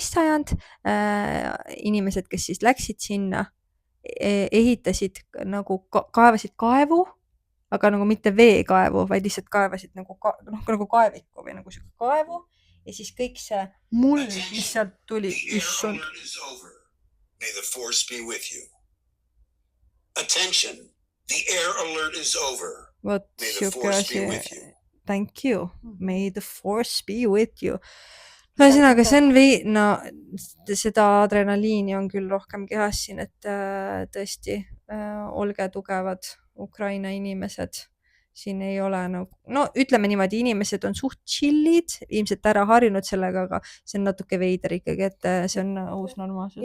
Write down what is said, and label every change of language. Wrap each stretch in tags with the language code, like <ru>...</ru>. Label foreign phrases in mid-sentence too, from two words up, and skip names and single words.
<et>sajand, inimesed, kes siis läksid sinna, ehitasid nagu kaevasid kaevu, aga nagu mitte veekaevu, vaid lihtsalt kaevasid nagu kaeviku või nagu siuke kaevu ja siis kõik see muld, mis sealt tuli, issand.</et> <en>May the force be with you. Attention, the air alert is over.</en> <et>Vot siuke asi.</et> <en>Thank you. May the force be with you.</en> <et>Ühesõnaga, see on seda adrenaliini on küll rohkem kehas siin, et tõesti olge tugevad Ukraina inimesed. siin ei ole nagu, no ütleme niimoodi, inimesed on suht chill'id, ilmselt ära harjunud sellega, aga see on natuke veider ikkagi, et see on uus normaalsus.</et>